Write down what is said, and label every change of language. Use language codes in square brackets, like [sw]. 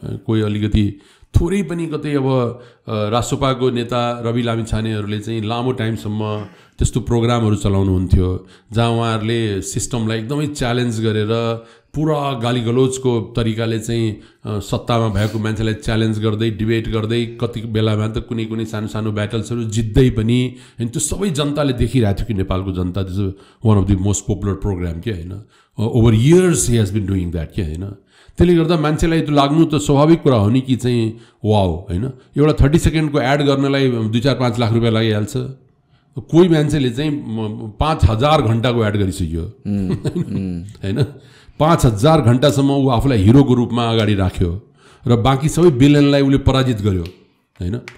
[ne] कोही अलिकति थोरै पनि कतै अब रासोपाको नेता रवि लामिछानेहरूले चाहिँ लामो टाइमसम्म त्यस्तो प्रोग्रामहरू चलाउनुहुन्थ्यो जहाँ उहाँहरूले सिस्टमलाई एकदमै च्यालेन्ज गरेर पुरा गालीगलोचको तरिकाले चाहिँ सत्तामा भएको मान्छेलाई च्यालेन्ज गर्दै डिबेट गर्दै कति बेलामा त कुनै कुनै सानो सानो ब्याटल्सहरू जित्दै पनि होइन. त्यो सबै जनताले देखिरहेको थियो कि नेपालको जनता. [en] This is one of the most popular program के होइन. Over years he has been doing that के होइन. [ne] त्यसले गर्दा मान्छेलाई त्यो लाग्नु त स्वाभाविक कुरा हो नि कि चाहिँ वाउ होइन. एउटा 30 सेकेन्डको एड गर्नलाई 2-4-5 लाख रुपियाँ लागिहाल्छ. कोही मान्छेले चाहिँ 5000 घन्टाको एड गरिसक्यो होइन. 5000 घन्टासम्म ऊ आफूलाई हिरोको रूपमा अगाडि राख्यो र बाँकी सबै विलेनलाई उसले पराजित गर्यो होइन.